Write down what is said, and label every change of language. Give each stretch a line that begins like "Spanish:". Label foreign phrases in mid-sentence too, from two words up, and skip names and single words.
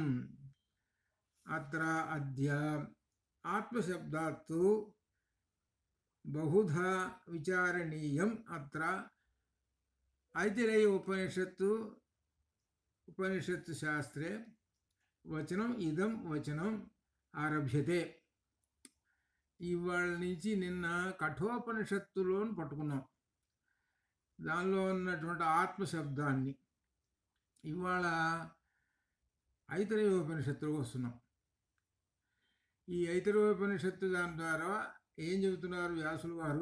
Sanskrit: अत्र अद्य आत्मशब्दात् बहुधा विचारणीयम्। अत्र ऐतिरेय उपनिषत्तु शास्त्रे वचनम् इदं वचनम् आरभ्यते।
Telugu: ఇవాళ నుంచి నిన్న కఠోపనిషత్తులోని పట్టుకున్నాం, దానిలో ఉన్నటువంటి ఆత్మశబ్దాన్ని. ఇవాళ ఐతరేయోపనిషత్తులకు వస్తున్నాం. ఈ ఐతరేయోపనిషత్తు దాని ద్వారా ఏం చెబుతున్నారు వ్యాసులు వారు?